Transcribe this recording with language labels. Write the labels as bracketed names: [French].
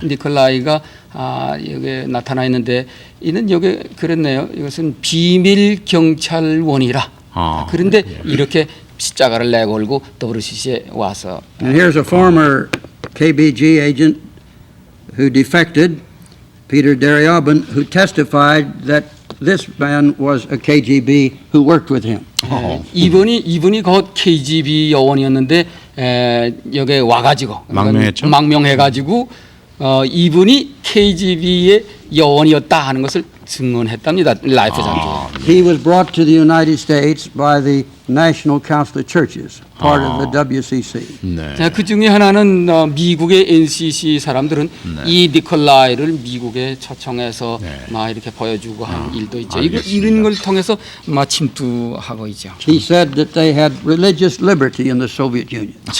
[Korean] 니콜라이가 여기 나타나 있는데 이는 여기 그랬네요. 이것은 비밀 경찰원이라. 그런데 이렇게 십자가를 내걸고 WCC에 와서. [English] And here's a former KBG agent who defected, Peter Deryabin, who testified that this man was a KGB who worked with him. [Korean] 이분이 곧 KGB 요원이었는데 여기에 와가지고 망명했죠? 망명해가지고 이분이 KGB의 요원이었다 하는 것을 증언했답니다. 라이프 잡지에. [English] He was brought to the United States by the National Council of Churches, part of the WCC. [Korean] 네. 그 중에 하나는 미국의 NCC 사람들은 이 니콜라이를 미국에 초청해서 막 이렇게 보여주고 한 일도 있죠. 이런 걸 통해서 막 침투하고 있죠. [English] He said that they had religious liberty in the Soviet Union.